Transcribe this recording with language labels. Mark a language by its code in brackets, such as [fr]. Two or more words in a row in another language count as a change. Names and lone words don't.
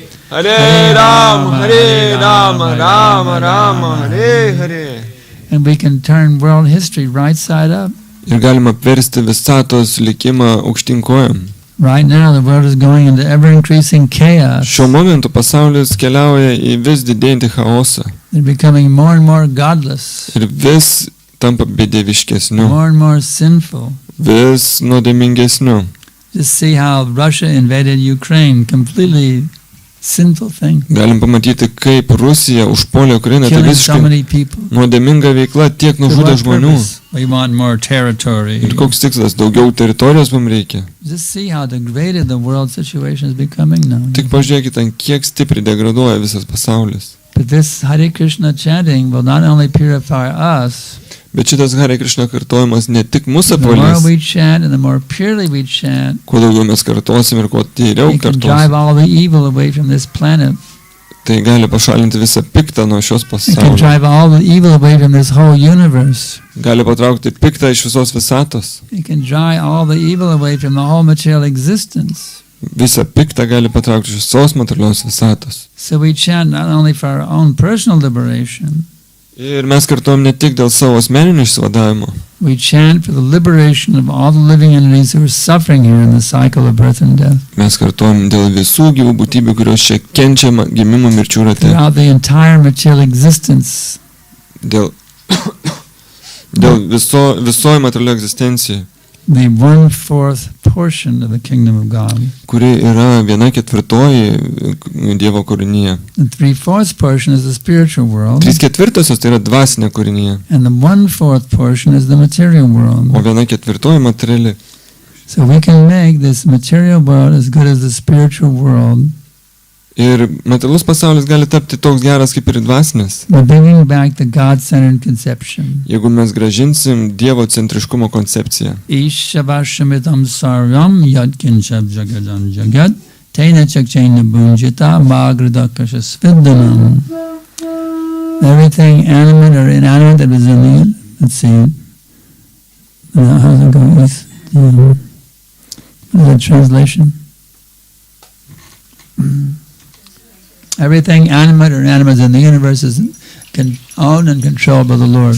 [sa] हरे राम राम राम हरे हरे. [en] and we can turn world history right side up. [lt] Ir galima apversti visatos likimą aukštyn kojom. [en] Right now, the world is going into ever-increasing chaos. [lt] Šiuo momentu pasaulis keliauja į vis didėjantį chaosą [en] They're becoming more and more godless, [lt] ir vis tampa bedieviškesniu, [en] more and more sinful. [lt] vis nuodėmingesniu. [en] Just see how Russia invaded Ukraine, completely sinful thing. [lt] Galim pamatyti, kaip Rusija užpuolė Ukrainą, tai [en] Killing so [lt] visiškai [en] many people. [lt] nuodėminga veikla, tiek [en] For [lt] nužudė [en] what [lt] žmonių. [en] purpose? We want more territory. [lt] Ir koks tikslas, daugiau teritorijos mums reikia. [en] Just see how degraded the world situation is becoming now. [lt] Tik pažiūrėkite, kiek stipriai degraduoja visas pasaulis. [en] But this Hare Krishna chanting will not only purify us, [lt] Bet šitas Hare Krishna kartojimas ne tik mūsų [en] the more [lt] apvalys, [en] we chant and the more purely we chant, [lt] kuo daugiau mes kartosim ir kuo tyriau [en] we can drive [lt] kartosim, [en] all the evil away from this planet. [lt] tai gali pašalinti visą piktą nuo šios [en] We can [lt] pasaulio. [en] drive all the evil away from this whole universe. [lt] Gali patraukti piktą iš visos visatos. [en] We can drive all the evil away from the whole material existence. [lt] Visą piktą gali patraukti iš visos materialios visatos. [en] So we chant not only for our own personal liberation, [lt] Ir mes kartuojam ne tik dėl savo asmeninio išsivadavimo, [en] we chant for the liberation of all the living entities who are suffering here in the cycle of birth and death. [lt] mes kartuojam dėl visų gyvų būtybių, kurios čia kenčia gimimo mirčių rate. [en] Throughout the entire material existence, [lt] Dėl visoji materialio egzistencija, [en] the 1/4 portion of the kingdom of God. [lt] kuri yra 1/4 Dievo kūrinyje. [en] The 3/4 portion is the spiritual world, [lt] 3/4 tai yra dvasinė kūrinyje, [en] and the 1/4 portion is the material [lt] o [en] world. [lt] 1/4 materiali. [en] So we can make this material world as good as the spiritual world [lt] Ir materialus pasaulis gali tapti toks geras kaip ir dvasinis, [en] by bringing back the God-centered conception. [lt] jeigu mes gražinsim Dievo centriškumo koncepciją. [sa] ईशावास्यमिदं सर्वं यत्किञ्च जगत्यां जगत् तेन त्यक्तेन भुञ्जीथा मा गृधः कस्य स्विद्धनम्. [en] Everything animate or inanimate that was in the, let's see, how's it going? What is that translation? Everything animate or inanimate in the universe is owned and controlled by the Lord.